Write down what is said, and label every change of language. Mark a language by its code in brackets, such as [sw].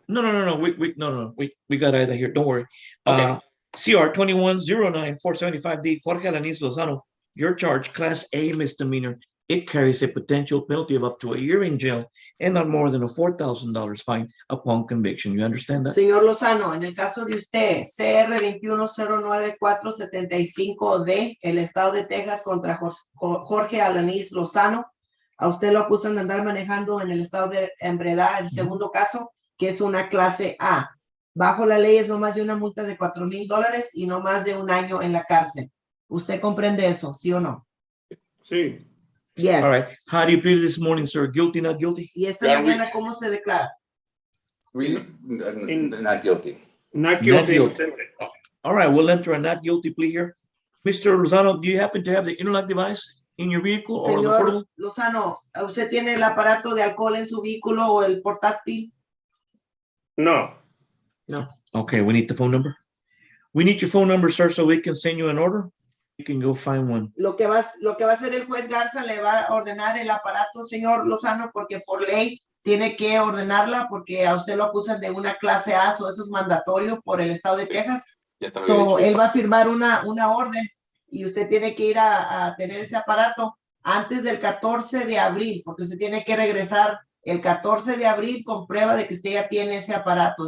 [en] No. We got either here. Don't worry. Okay. CR 2109-475D, Jorge Alanis Lozano, your charge, Class A misdemeanor. It carries a potential penalty of up to a year in jail and not more than a $4,000 fine upon conviction. You understand that? [es] Señor Lozano, en el caso de usted, CR 2109475D, el estado de Texas contra Jorge Alanis Lozano, a usted lo acusan de andar manejando en el estado de ebriedad, el segundo caso, que es una clase A. Bajo la ley es no más de una multa de $4,000 y no más de un año en la cárcel. ¿Usted comprende eso, sí o no? Sí. [en] Yes. All right. How do you plead this morning, sir? Guilty, not guilty? [es] ¿Y esta mañana cómo se declara? [en] Not guilty. Not Not guilty. guilty. All right, we'll enter a not guilty plea here. Mr. Lozano, do you happen to have the interlock device in your vehicle or the [es] Señor [en] portable? [es] Lozano, ¿usted tiene el aparato de alcohol en su vehículo o el portátil? No. No. [en] Okay, we need the phone number. We need your phone number, sir, so we can send you an order. You can go find one. [es] Lo que va a hacer el juez Garza, le va a ordenar el aparato, señor Lozano, porque por ley tiene que ordenarla porque a usted lo acusan de una clase A, so eso es mandatorio por el estado de Texas. So, él va a firmar una orden y usted tiene que ir a tener ese aparato antes del 14 de abril, porque usted tiene que regresar el 14 de abril con prueba de que usted ya tiene ese aparato.